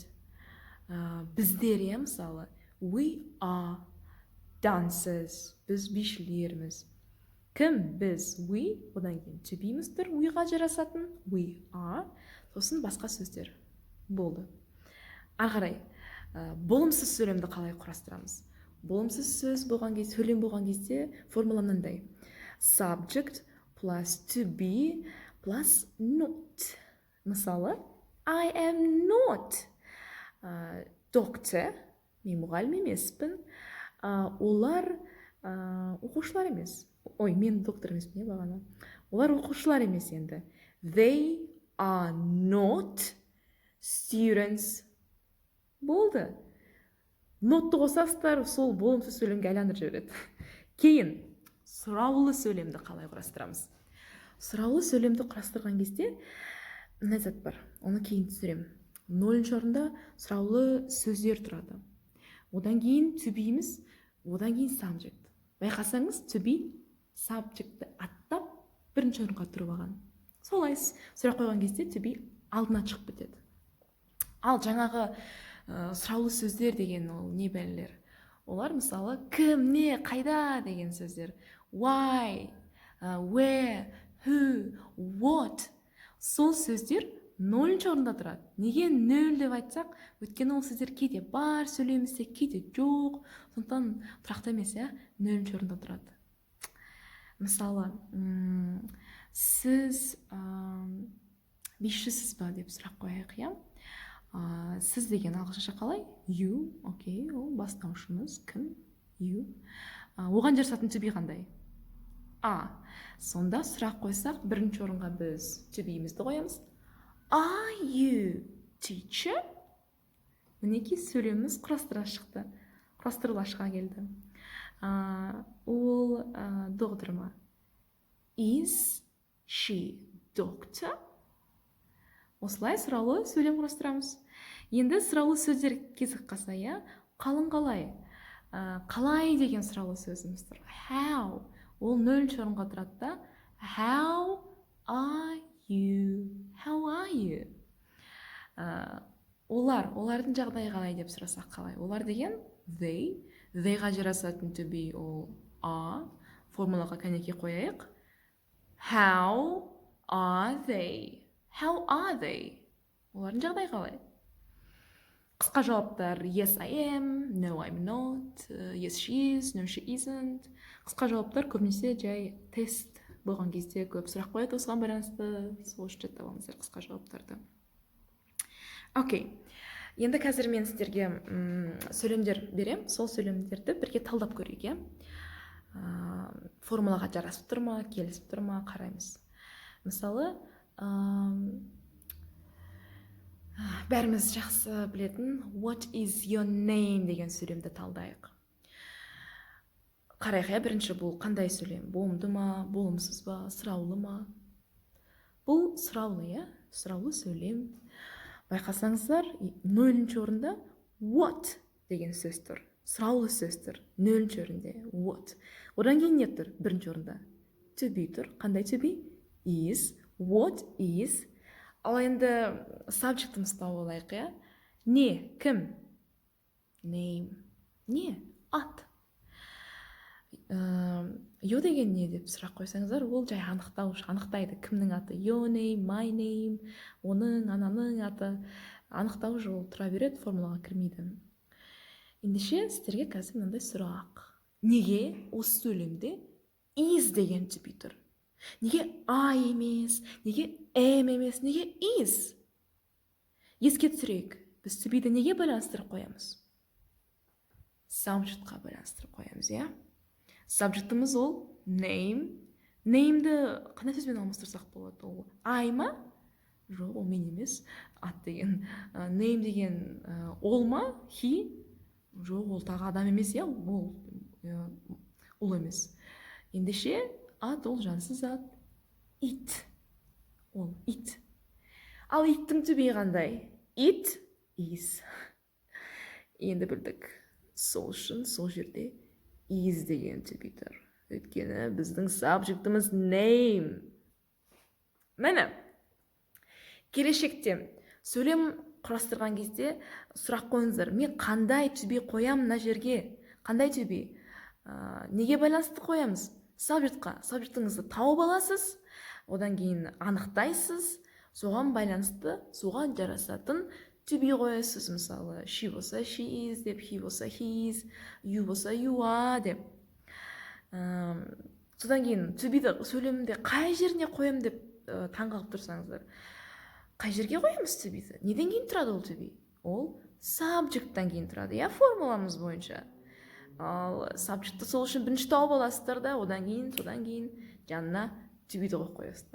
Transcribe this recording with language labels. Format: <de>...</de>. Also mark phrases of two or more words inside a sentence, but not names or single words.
<kk>Біздер, мысалы,</kk> <en>we are dancers.</en> <kk>Біз бишілерміз. Кім? Біз, we, одан кейін</kk> <en>to be-</en> <kk>міз тұр, we-ға жарасатын,</kk> <en>we are,</en> <kk>сосын басқа сөздер. Болды. Ары қарай, болымсыз сөйлемді қалай құрастырамыз? Болымсыз сөз болған кезде, сөйлем болған кезде формула мынандай.</kk> <en>Subject plus to be plus not. Мысалы, I am not doctor.</en> <kk>Мен мұғалім емеспін. Олар оқушылар емес. Ой, мен доктор емеспін, бағана. Олар оқушылар емес енді.</kk> <en>They are not students.</en> <kk>Болды. Нотты қосасыздар, сол болымсыз сөйлемге айландырып жібереді. Кейін сұраулы сөйлемді қалай құрастырамыз? Сұраулы сөйлемді құрастырған кезде мына зат бар. Оны кейін түсіремін. 0-ші орында сұраулы сөздер тұрады. Одан кейін</kk> <en>to be-</en> <kk>міз, одан кейін subject. Байқасаңыз,</kk> <en>to be subject-</en> <kk>ті аттап бірінші орынға тұрып алған. Солай сұрақ қойған кезде</kk> <en>to be</en> <kk>алдына шығып бітеді. Ал жаңағы сұраулы сөздер деген ол не бәлелер? Олар мысалы кім, не, қайда деген сөздер.</kk> <en>Why, where, who, what.</en> <kk>Сол сөздер 0-ші орында тұрады. Неге 0 деп айтсақ, өйткені ол сөздер кейде бар сөйлемізде, кейде жоқ. Сондықтан тұрақты емес, 0-ші орында тұрады. Мысалы, сіз бишісіз ба деп сұрақ қояйық, Сіз деген ағылшынша қалай? You, окей, ол бастаушымыз. Кім? You. Оған жарасатын</kk> <en>to be</en> <kk>қандай? Сонда сұрақ қойсақ, бірінші орынға біз</kk> <en>to be'імізді</en> <kk>қоямыз.</kk> <en>Are you teacher?</en> <kk>Мінекей сөйлеміміз құрастырыла шыға келді. Ол доктор ма?</kk> <en>Is she doctor?</en> <kk>Осылай сұраулы сөйлем құрастырамыз. Енді сұраулы сөздер кезік қалса, қалың қалай? Қалай деген сұраулы сөзіміз тұр.</kk> <en>How?</en> <kk>Ол нөлінші орынға тұрады да.</kk> <en>How are you? How are you?</en> <kk>Олардың жағдайы қалай деп сұрасақ қалай? Олар деген they. Theyға жарасатын</kk> <en>to be</en> <kk>ол are. Формулаға кәнеке қояйық.</kk> <en>How are they? How are they?</en> <kk>Олардың жағдайы қалай? Қысқа жауаптар</kk> <en>yes I am, no I'm not, yes she is, no she isn't.</en> <kk>Қысқа жауаптар көбінесе жай тест болған кезде көп сұрақ қояды осыған байланысты. Сол үшін жаттап алыңыздар қысқа жауаптарды. Окей. Енді қазір мен сіздерге сөйлемдер берем. Сол сөйлемдерді бірге талдап көрейік. Формулаға жарасып тұр ма, келісіп тұр ма, қараймыз. Мысалы, бәріміз жақсы білетін</kk> <en>what is your name</en> <kk>деген сөйлемді талдайық. Қарайық, бірінші бұл қандай сөйлем? Болымды ма, болымсыз ба, сұраулы ма? Бұл сұраулы, сұраулы сөйлем. Байқасаңыздар, нөлінші орында what деген сөз тұр. Сұраулы сөз тұр. Нөлінші орында what. Одан кейін не тұр? Бірінші орында</kk> <en>to be</en> <kk>тұр. Қандай</kk> <en>to be?</en> <kk>Is.</kk> <en>What is.</en> <kk>Ал енді subject'ымыз тауып алайық, Не? Кім? Name. Не? Ат. Yo деген не деп сұрақ қойсаңыздар, ол жай анықтайды. Кімнің аты?</kk> <en>Your name, my name,</en> <kk>оның, ананың аты. Анықтауыш ол тұра береді, формулаға кірмейді. Ендеше сіздерге қазір мынандай сұрақ. Неге осы сөйлемде is деген</kk> <en>to be</en> <kk>тұр? Неге I емес, неге am емес, неге is? Еске түсірейік, біз</kk> <en>to be'ді</en> <kk>неге байланыстырып қоямыз? Subjectқа байланыстырып қоямыз, Subject'ымыз ол name. Name'ді қандай сөзбен алмастырсақ болады? Ол I ма? Жоқ, ол мен емес. Ат деген. Name деген ол ма? He? Жоқ, ол тағы адам емес, ол емес. Ендеше ат ол жансыз ат. It. Ол it. Ал иттің</kk> <en>to be</en> <kk>қандай?</kk> <en>It is.</en> <kk>Енді білдік. Сол үшін сол жерде is деген</kk> <en>to be</en> <kk>тұр. Өйткені біздің subject'ымыз name. Міне, келешекте сөйлем құрастырған кезде сұрақ қойыңыздар. Мен қандай</kk> <en>to be</en> <kk>қоям мына жерге? Қандай</kk> <en>to be?</en> <kk>Неге байланысты қоямыз? Subject'қа. Subject'ыңызды тауып аласыз, одан кейін анықтайсыз, соған байланысты, соған жарасатын</kk> <en>to be</en> <kk>қоясыз. Мысалы, she болса</kk> <en>she is</en> <kk>деп, he болса</kk> <en>he is,</en> <kk>you болса</kk> <en>you are</en> <kk>деп. Содан кейін</kk> <en>to be'ді</en> <kk>сөйлемде қай жеріне қоям деп таңғалып тұрсаңыздар. Қай жерге қоямыз to be'ді? Неден кейін тұрады ол</kk> <en>to be?</en> <kk>Ол subject'тан кейін тұрады, формуламыз бойынша. Ал subject'ты сол үшін бірінші тауып аласыздар да, содан кейін жанына</kk> <en>to be'ді</en> <kk>қоясыздар.</kk>